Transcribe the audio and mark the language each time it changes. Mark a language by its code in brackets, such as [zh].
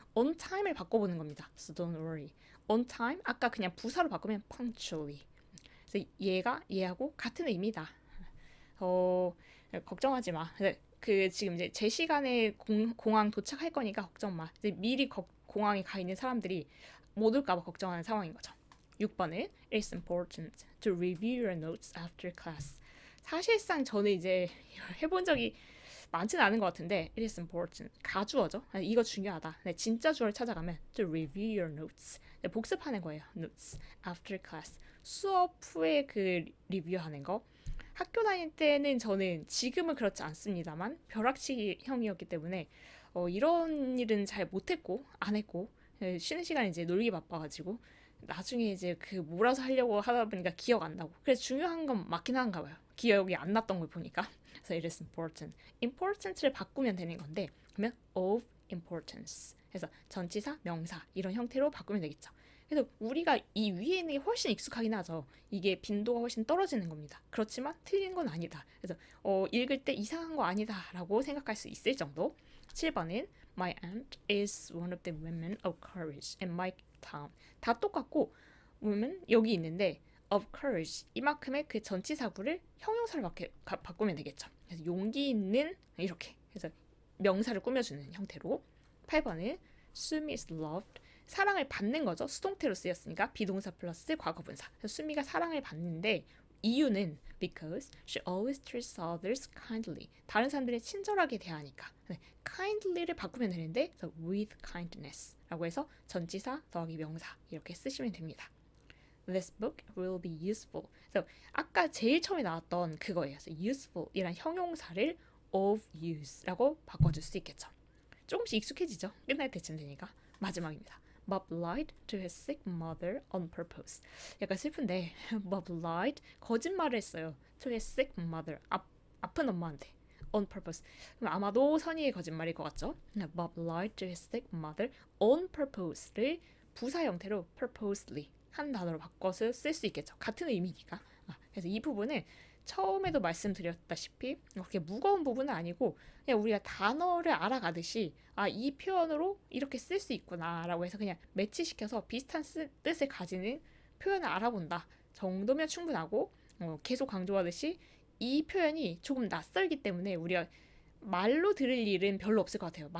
[en] on time을 [ko] 바꿔보는 겁니다. [en] So don't worry. on time [ko] 아까 그냥 부사로 바꾸면 [en] punctually. [ko] 그래서 얘하고 같은 의미다. 걱정하지 마. 지금 이제 제 시간에 공항 도착할 거니까 걱정 마. 이제 미리 공항에 가 있는 사람들이 못 올까봐 걱정하는 상황인 거죠. 6번은 [en] It's important to review your notes after class. [ko] 사실상 저는 이제 해본 적이 많지는 않은 것 같은데 [en] It is important. [ko] 가주어죠. 이거 중요하다. 진짜 주어를 찾아가면 [en] to review your notes. [ko] 복습하는 거예요. [en] notes after class. [ko] 수업 후에 리뷰하는 거. 학교 다닐 때는 저는 지금은 그렇지 않습니다만 벼락치기형이었기 때문에 이런 일은 잘 못했고 안 했고 쉬는 시간에 이제 놀기 바빠가지고 나중에 이제 몰아서 하려고 하다 보니까 기억 안 나고 그래서 중요한 건 맞긴 한가 봐요. 기억이 안 났던 걸 보니까 그래서 [en] it is important. [ko] important를 바꾸면 되는 건데 그러면 of importance 해서 전치사, 명사 이런 형태로 바꾸면 되겠죠. 그래서 우리가 이 위에 있는 게 훨씬 익숙하긴 하죠. 이게 빈도가 훨씬 떨어지는 겁니다. 그렇지만 틀린 건 아니다. 그래서 읽을 때 이상한 거 아니다라고 생각할 수 있을 정도. 7번은 [en] My aunt is one of the women of courage in my town. [ko] 다 똑같고 women 여기 있는데 of courage 이만큼의 그 전치사구를 형용사로 바꾸면 되겠죠. 그래서 용기 있는 이렇게 해서 명사를 꾸며주는 형태로. 8번은 수미 [en] is loved [ko] 사랑을 받는 거죠. 수동태로 쓰였으니까 비동사 플러스 과거분사. 그래서 수미가 사랑을 받는데 이유는 [en] because she always treats others kindly. [ko] 다른 사람들을 친절하게 대하니까. kindly를 바꾸면 되는데 with kindness라고 해서 전치사 더하기 명사 이렇게 쓰시면 됩니다. [en] This book will be useful. [ko] 그래서 아까 제일 처음에 나왔던 그거예요. 그래서 useful이란 형용사를 of use라고 바꿔줄 수 있겠죠. 조금씩 익숙해지죠. 끝날 때쯤 되니까. 마지막입니다. [en] Bob lied to his sick mother on purpose. [ko] 약간 슬픈데 [en] Bob lied [ko] 거짓말을 했어요. [en] To his sick mother [ko] 아픈 엄마한테 [en] on purpose. [ko] 그럼 아마도 선의의 거짓말일 것 같죠? [en] Bob lied to his sick mother on purpose [ko] 를 부사 형태로 purposely 한 단어로 바꿔서 쓸 수 있겠죠. 같은 의미니까. 그래서 이 부분은 처음에도 말씀드렸다시피 그렇게 무거운 부분은 아니고 그냥 우리가 단어를 알아가듯이 이 표현으로 이렇게 쓸 수 있구나라고 해서 그냥 매치시켜서 비슷한 뜻을 가지는 표현을 알아본다 정도면 충분하고 계속 강조하듯이 이 표현이 조금 낯설기 때문에 우리가 말로 들을 일은 별로 없을 것 같아요.